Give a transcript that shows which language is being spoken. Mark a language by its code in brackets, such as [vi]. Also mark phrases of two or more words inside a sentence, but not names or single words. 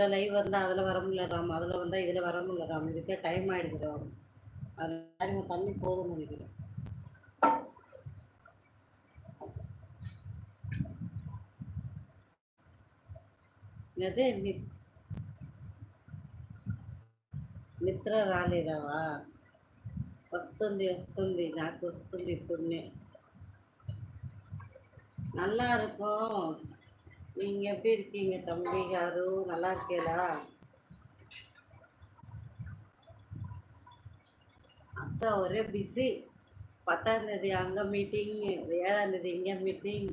[ta] லைவ் வந்தா அதுல வர முடியல ராம், அதுல வந்தா இதுல வர முடியல ராம். இதுக்கே டைம் ஆயிடுது ராம். அது தண்ணி போதும்னு நினைக்கிறேன். [te] అదే నిద్ర రాలేదావా? వస్తుంది నాకు వస్తుంది ఇప్పుడునే. [ta] நல்லா இருக்கும். நீங்க எப்படி இருக்கீங்க தம்பி யாரு? நல்லா இருக்கீங்களா? அக்கா ஒரே பிஸி. 10ஆம் தேதி அங்கே மீட்டிங், 7ஆம் தேதி இங்கே மீட்டிங்.